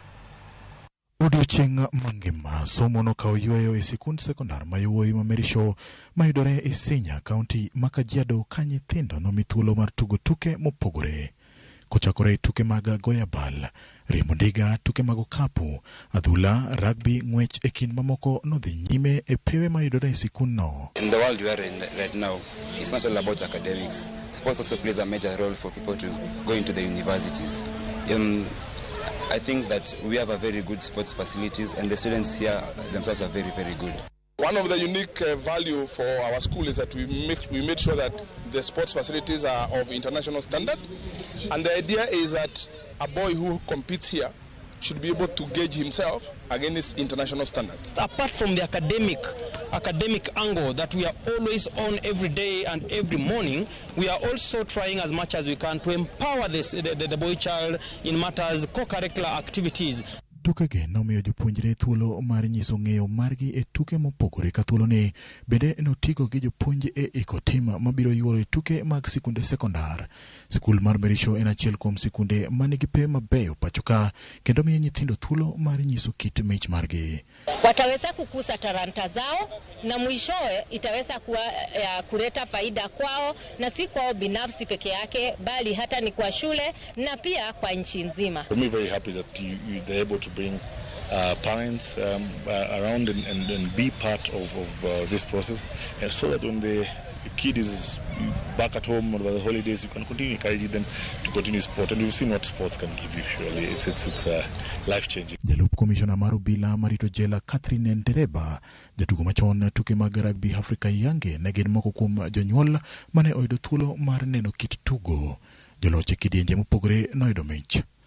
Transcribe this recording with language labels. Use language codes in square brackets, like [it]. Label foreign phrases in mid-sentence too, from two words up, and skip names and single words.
[luo] Odiochieng' mangima somo nokawo yweyo e sikund sekondar ma yowuoyi ma Merisho mayudore e Isinya, kaunti ma Kajiado, ka nyithindo nomi thuolo mar tugo tuke mopogore. Kochakore tuke mag goya bal, riembo ndiga, tuke mag okapu, adhula, rugby, ng'wech e kind mamoko nodhi nyime e pewe mayudore e sikund no. [en] In the world we are in right now, it's not all about academics. Sports also plays a major role for people to go into the universities. I think that we have a very good sports facilities and the students here themselves are very, very good. One of the unique value for our school is that we made sure that the sports facilities are of international standard, and the idea is that a boy who competes here should be able to gauge himself against international standards. Apart from the academic angle that we are always on every day and every morning, we are also trying as much as we can to empower the boy child in matters co-curricular activities. [luo] Tukegi nomiyo jopuonjre thuolo mar nyiso ng'eyo margi e tuke mopogore ka thuoloni bende notigo gi jopuonj e iko tim mabiro yuoro e tuke mag sikunde sekondar. Sikul mar Merisho en achiel kuom sikunde manigi pe mabeyo pachoka kendo miyo nyithindo thuolo mar nyiso kit mich margi. [sw] Wataweza kukuza talanta zao na mwishowe itaweza kuwa kuleta faida kwao, na si kwao binafsi peke yake bali hata ni kwa shule na pia kwa nchi nzima. [en] I'm very happy that they're able to bring parents around and be part of this process, and so that when the kid is back at home over the holidays, you can continue encouraging them to continue sport, and we've seen what sports can give you. Surely it's life changing. [luo] Jalup Commissioner Marubila Marito Jela Catherine Ndereba jatugo machon tuke mag rugby Afrika Yange ne gin moko kuom jonyuol mane oyudo thuolo mar neno kit tugo. Joloch e kidienje mopogore noyudo mich.